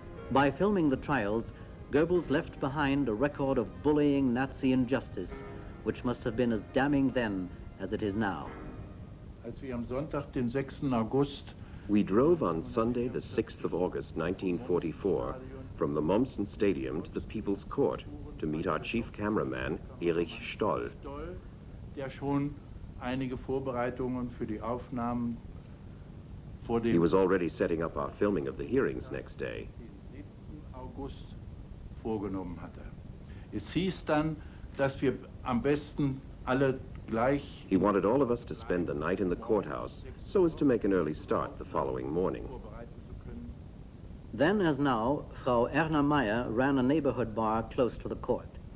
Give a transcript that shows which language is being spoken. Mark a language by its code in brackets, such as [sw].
[en] By filming the trials, Goebbels left behind a record of bullying Nazi injustice, which must have been as damning then as it is now. [de] Als wir am Sonntag, den 6. August, [en] We drove on Sunday, the 6th of August, 1944, from the Mommsen Stadium to the People's Court to meet our chief cameraman, Erich Stoll. [de] der schon einige Vorbereitungen für die Aufnahmen vor dem [en] He was already setting up our filming of the hearings next day. [de] 7. August vorgenommen hatte. Es hieß dann, dass wir am besten alle gleich [en] He wanted all of us to spend the night in the courthouse so as to make an early start the following morning. [de] vorbereiten zu können. [en] Then, as now, Frau Erna Meyer ran a neighborhood bar close to the court.